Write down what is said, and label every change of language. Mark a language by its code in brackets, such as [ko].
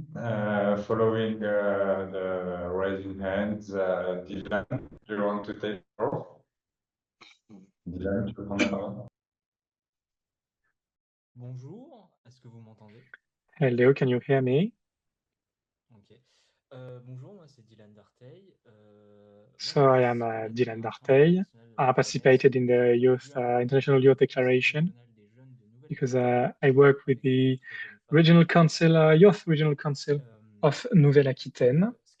[en] Following the raising hands, Dylan, do you want to take the floor? [fr] Dylan, tu peux prendre la parole. Bonjour, est-ce que vous m'entendez? [en] Hello, can you hear me? Ok. [fr] Bonjour, moi c'est Dylan Darteil. [en] So I am Dylan Darteil. I participated in the International Youth Declaration because I work with the Regional Council, Youth Regional Council of Nouvelle-Aquitaine.